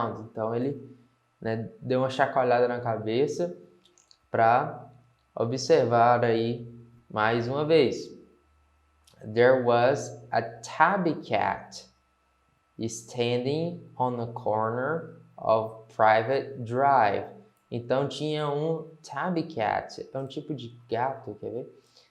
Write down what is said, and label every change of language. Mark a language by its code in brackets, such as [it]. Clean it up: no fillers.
[pt] Então, ele, né, deu uma chacoalhada na cabeça para observar aí mais uma vez. [en] There was a tabby cat standing on the corner of Private Drive. [pt] Então tinha um tabby cat, é um tipo de gato, quer ver?